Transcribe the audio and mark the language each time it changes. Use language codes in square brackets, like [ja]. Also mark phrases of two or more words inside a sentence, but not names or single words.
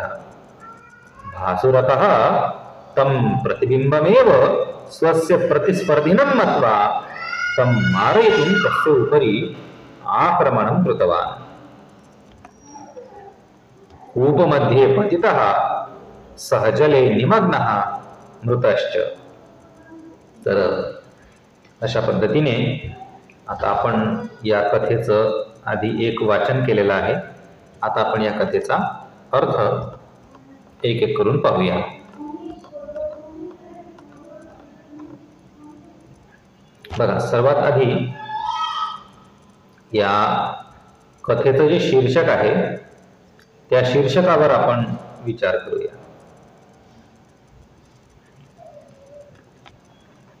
[sa] भासुरकः तं प्रतिबिम्बमेव स्वस्य प्रतिस्पर्धिनं मत्वा तं मारयितुं तस्य उपरि आक्रमणं कृतवान्. कूपमध्ये पतितः सः जले निमग्नः मृतश्च. [mr] तर अशा पद्धतीने आता आपण या कथेचं आधी एक वाचन केलेलं आहे. आता आपण या कथेचा अर्थ एक एक करून पाहूया. बघा, सर्वात आधी या कथेचं जे शीर्षक आहे त्या शीर्षकावर आपण विचार करूया.